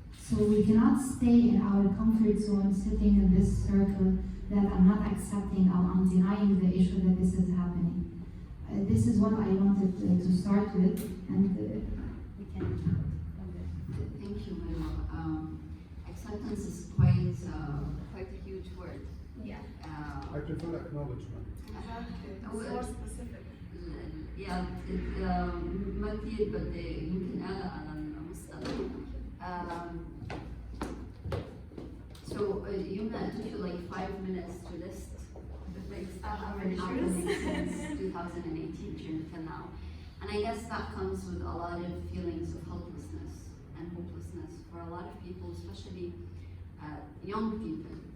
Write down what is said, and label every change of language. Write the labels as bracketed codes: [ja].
[en] So we cannot stay in our comfort zone, sitting in this circle that I'm not accepting, I'm denying the issue that this is happening. This is what I wanted to start with, and we can. Thank you, Marwa. Acceptance is quite a huge word. Yeah. I prefer acknowledgement. More specific. [ar] Yeah, ما كتير بدي يمكن أعلى على المصطلح. [en] So Yumna, it took you like 5 minutes to list the things that have been happening since 2018 till now. And I guess that comes with a lot of feelings of helplessness and hopelessness for a lot of people, especially young people.